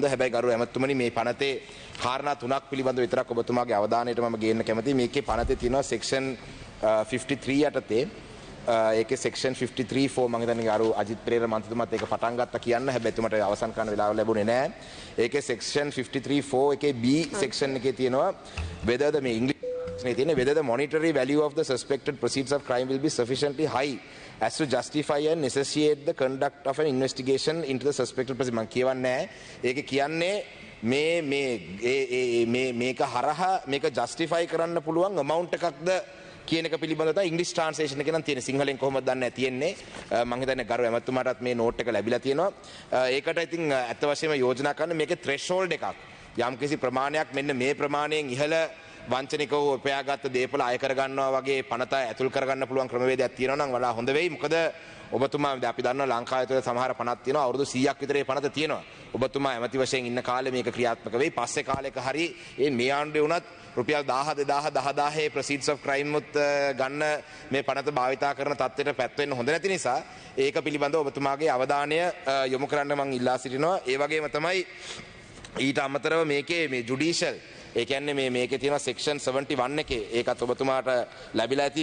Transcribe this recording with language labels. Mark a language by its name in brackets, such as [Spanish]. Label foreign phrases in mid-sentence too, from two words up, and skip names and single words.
[Sinhala] හැබැයි ගරු ඇමතුමනි මේ පනතේ කාරණා තුනක් පිළිබඳව විතරක් ඔබතුමාගේ අවධානයට මම ගේන්න කැමතියි. මේකේ පනතේ තියෙනවා සෙක්ෂන් 53 යටතේ ඒකේ සෙක්ෂන් 53(4) මම හිතන්නේ අර අජිත් පෙරේරා මන්ත්‍රීතුමාත් ඒක පටන් ගත්තා කියන්න. හැබැයි එතුමට අවසන් කරන්න වෙලාව ලැබුණේ නැහැ. ඒකේ සෙක්ෂන් 53(4) එකේ B සෙක්ෂන් එකේ තියෙනවා [English] whether the [Sinhala] ඉංග්‍රීසියේ තියෙන [English] whether the monetary value of the suspected proceeds of crime will be sufficiently high as to justify and necessitate the conduct of an investigation into the suspected person. [Sinhala] මම කියවන්නේ නැහැ. ඒකේ කියන්නේ මේක හරහා මේක ජස්ටිෆයි කරන්න පුළුවන් amount එකක්ද කියන එක පිළිබඳව තමයි ඉංග්‍රීසි ට්‍රාන්ස්ලේෂන් එකේ නම් තියෙන්නේ. සිංහලෙන් කොහොමද දන්නේ නැහැ තියෙන්නේ. මම හිතන්නේ ගරු ඇමතුමාටත් මේ නෝට් එක ලැබිලා තියෙනවා. ඒකට ඉතින් ඇත්ත වශයෙන්ම යෝජනා කරන මේකේ threshold එකක්. යම්කිසි ප්‍රමාණයක් මෙන්න මේ ප්‍රමාණයෙන් ඉහළ වංචනිකව උපයාගත්ත දේපල අය කර ගන්නවා වගේ පනත ඇතුල් කරගන්න පුළුවන් ක්‍රමවේදයක් තියෙනවා නම් වඩා හොඳ වෙයි. මොකද ඔබතුමා අපි දන්නවා ලංකාවේ තුළ සමහර පනත් තියෙනවා අවුරුදු 100ක් විතර ඒ පනත තියෙනවා. ඔබතුමා ඇමති වශයෙන් ඉන්න කාලේ මේක ක්‍රියාත්මක වෙයි. පස්සේ කාලෙක හරි මේ ආණ්ඩුවේ වුණත් රුපියල් 1000 2000 10000 [English] proceeds of crime [Sinhala] උත් ගන්න මේ පනත භාවිතා කරන තත්ත්වයට පැත් වෙන්න හොඳ නැති නිසා ඒක පිළිබඳව ඔබතුමාගේ අවධානය යොමු කරන්න මම ඉල්ලා සිටිනවා. ඒ වගේම තමයි ඊට අමතරව මේකේ මේ ජුඩිෂල් ඒ කියන්නේ මේකේ තියෙනවා සෙක්ෂන් 71 එකේ ඒකත් ඔබතුමාට ලැබිලා ඇති.